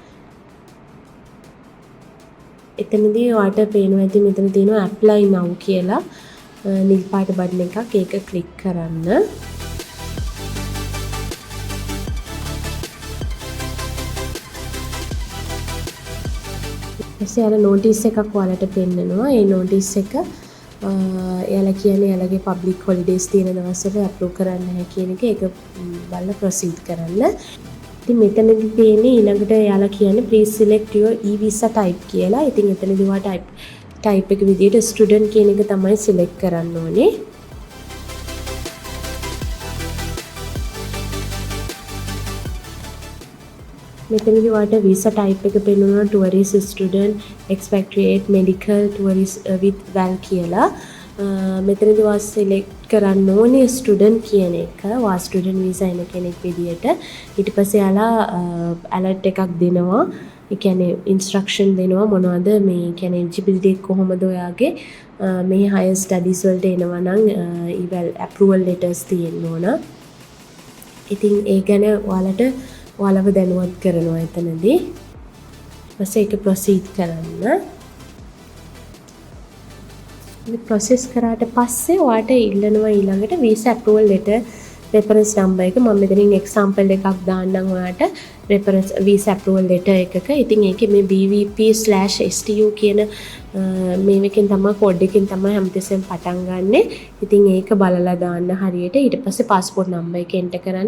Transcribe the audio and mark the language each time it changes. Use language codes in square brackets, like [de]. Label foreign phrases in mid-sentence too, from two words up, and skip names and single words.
[si] එතනදී ඔයාට පේනවා ඇති මෙතන තියෙනවා [en] apply now [si] කියලා නිල් පාට බටන් එකක්. ඒක click කරන්න. ඊපස්සේ අර notice එකක් ඔයාලට පෙන්නනවා. ඒ notice එක එයාලා කියන්නේ එයාලගේ [en] public holidays [si] තියෙන දවස්වල approve කරන්න නැහැ කියන එක. ඒක බලලා proceed කරන්න. ඉතින් මෙතනදී තියෙන්නේ ඊළඟට එයාලා කියන්නේ [en] please select your e-visa type [si] කියලා. ඉතින් එතනදී ඔයා type එක විදිහට student කියන එක තමයි select කරන්න ඕනේ. මෙතනදී ඔයාට [en] visa type [si] එක පෙන්වනවා [en] tourist, student, expatriate, medical, tourist with val [si] කියලා. මෙතනදී ඔයා select කරන්න ඕනේ student කියන එක. ඔයා [en] student visa [si] එන කෙනෙක් විදියට. ඊට පස්සේ යාලා alert එකක් දෙනවා. ඒ කියන්නේ instruction දෙනවා මොනවද මේ කියන්නේ eligibility කොහොමද ඔයාගේ මේ [en] higher studies [si] වලට එනවා නම් [en] eval approval letters [si] තියෙන්න ඕන. ඉතින් ඒ ගැන ඔයාලට ඔයාලව දැනුවත් කරනවා එතනදී. ඊපස්සේ ඒක proceed කරන්න. මේ process කරාට පස්සේ ඔයාට ඉල්ලනවා ඊළඟට [en] visa approval letter reference number [si] එක. මම මෙතනින් example එකක් දාන්නම් ඔයාට [en] reference visa approval letter [si] එකක. ඉතින් ඒකේ මේ BVP/STU කියන මේකෙන් තමයි code එකෙන් තමයි හැමතිස්සෙම පටන් ගන්නෙ. ඉතින් ඒක බලලා දාන්න හරියට. ඊට පස්සේ [en] passport number [si] එක enter කරන්න.